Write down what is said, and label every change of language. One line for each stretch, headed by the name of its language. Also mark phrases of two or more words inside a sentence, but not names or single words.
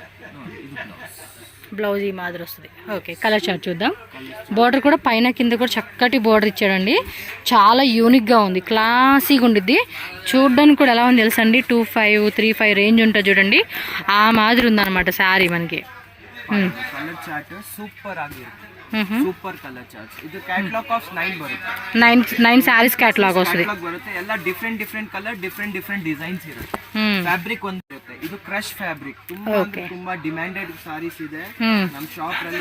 Telugu: బ్లౌజ్ ఈ మాదిరి వస్తుంది. ఓకే,
English: colour chart
Telugu: చూద్దాం. బోర్డర్ కూడా పైన కింద కూడా చక్కటి బోర్డర్ ఇచ్చాడండి. చాలా యూనిక్గా ఉంది, క్లాసీగా ఉండిద్ది. చూడడానికి కూడా ఎలా ఉంది తెలుసండి, 25 35 రేంజ్ ఉంటుంది చూడండి, ఆ మాదిరి ఉందన్నమాట శారీ మనకి.
English: colour chart
Kannada: ಸೂಪರ್ ಆಗಿರುತ್ತೆ.
English: super colour chart.
Kannada: ಇದು
English: catalogue of
Kannada: 9 ಬರುತ್ತೆ. 9
English: sarees catalogue
Kannada: ವಸ್ತುದೆ. ಬರುತ್ತೆ ಎಲ್ಲ
English: different colour different designs
Kannada: ಇರುತ್ತೆ. ಫ್ಯಾಬ್ರಿಕ್ ಒಂದು ಇರುತ್ತೆ. ಇದು
English: crush fabric.
Kannada: ತುಂಬಾ
English: demanded sarees
Kannada: ಇದೆ ನಮ್ಮ ಶಾಪ್ ಅಲ್ಲಿ.